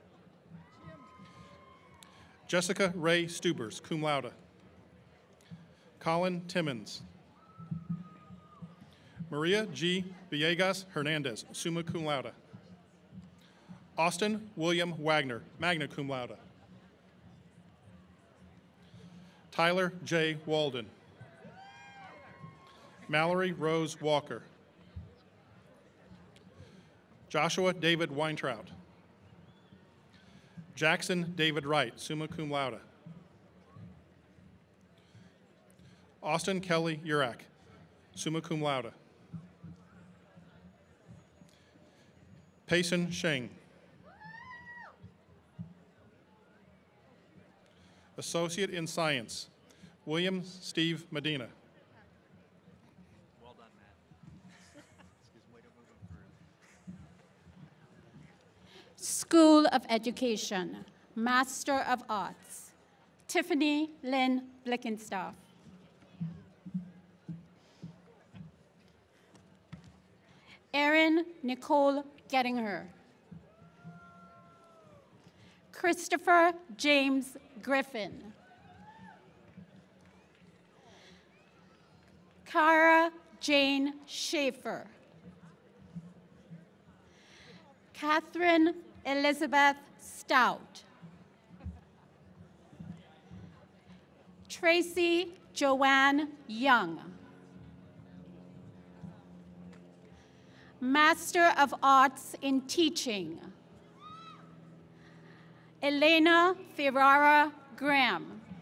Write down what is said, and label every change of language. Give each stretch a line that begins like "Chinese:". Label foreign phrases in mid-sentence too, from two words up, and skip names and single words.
English: Jessica Ray Stubers,
Latin: cum laude.
English: Colin Timmons. Maria G. Villegas Hernandez,
Latin: summa cum laude.
English: Austin William Wagner,
Latin: magna cum laude.
English: Tyler J. Walden. Mallory Rose Walker. Joshua David Weintraut. Jackson David Wright,
Latin: summa cum laude.
English: Austin Kelly Urak,
Latin: summa cum laude.
English: Payson Sheng. Associate in Science, William Steve Medina. Well done, Matt. Way to move him through. School of Education, Master of Arts, Tiffany Lynn Blickenstaff. Erin Nicole Gettinger. Christopher James Griffin. Cara Jane Schaefer. Catherine Elizabeth Stout. Tracy Joanne Young. Master of Arts in Teaching, Elena Ferrara Graham.